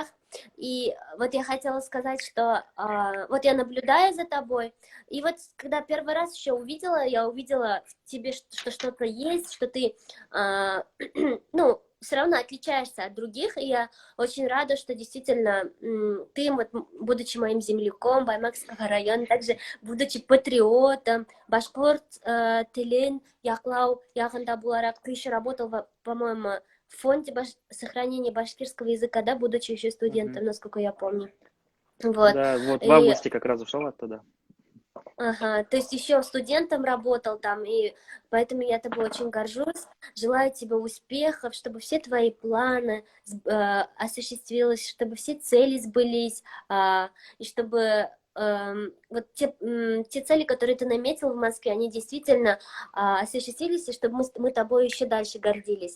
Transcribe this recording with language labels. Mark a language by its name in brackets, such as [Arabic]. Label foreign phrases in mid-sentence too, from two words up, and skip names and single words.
[Russian] И вот я хотела сказать, что вот я наблюдаю за тобой, и вот когда первый раз еще увидела, я увидела в тебе, что что-то есть, что ты, ну, все равно отличаешься от других, и я очень рада, что действительно ты, вот, будучи моим земляком Баймакского района, также будучи патриотом, [Bashkir] башкорт тилин яклау ягында буларак, [Russian] ты еще работал, по-моему, в фонде сохранения башкирского языка, да, будучи еще студентом, насколько я помню. Вот. Да, вот в августе как раз ушел оттуда. Ага, то есть еще студентом работал там, и поэтому я тобой очень горжусь. Желаю тебе успехов, чтобы все твои планы осуществились, чтобы все цели сбылись, и чтобы вот те цели, которые ты наметил в Москве, они действительно осуществились, и чтобы мы тобой еще дальше гордились.